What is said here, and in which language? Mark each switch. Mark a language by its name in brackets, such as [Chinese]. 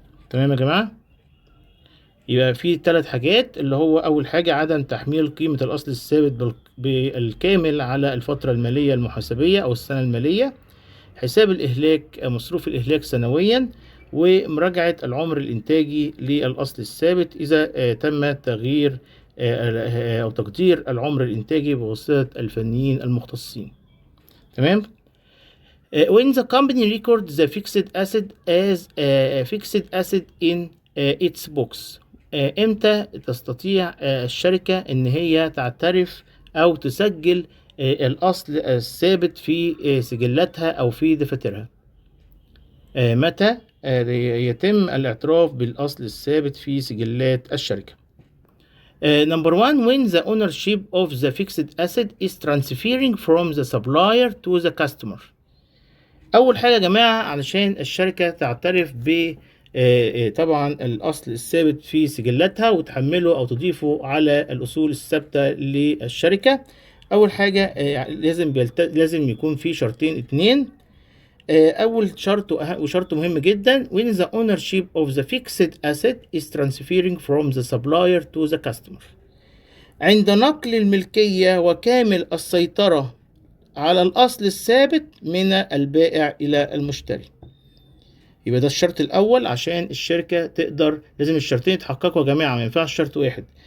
[Arabic] تمام يا جماعة؟ يبقى في 3 حاجات، اللي هو أول حاجة عدم تحميل قيمة الأصل الثابت بالكامل على الفترة المالية المحاسبية أو السنة المالية، حساب الإهلاك مصروف الإهلاك سنويا، ومراجعة العمر الإنتاجي للأصل الثابت إذا تم تغيير أو تقدير العمر الإنتاجي بواسطة الفنيين المختصين. [English] تمام؟ When the company records the fixed asset as a fixed asset in its books. [Arabic] امتى تستطيع الشركة ان هي تعترف او تسجل الاصل الثابت في سجلاتها او في دفاترها؟ متى يتم الاعتراف بالاصل الثابت في سجلات الشركة؟ [English] Number 1, when the ownership of the fixed asset is transferring from the supplier to the customer. [Arabic] اول حاجة يا جماعة علشان الشركة تعترف ب طبعا الأصل الثابت في سجلاتها وتحمله أو تضيفه على الأصول الثابتة للشركة، أول حاجة لازم يكون في شرطين 2. أول شرط وشرط مهم جدا [English] when the ownership of the fixed asset is transferring from the supplier to the customer. [Arabic] عند نقل الملكية وكامل السيطرة على الأصل الثابت من البائع إلى المشتري. يبقى ده الشرط الأول عشان الشركة تقدر، لازم الشرطين يتحققوا يا جماعة، ما ينفعش شرط واحد.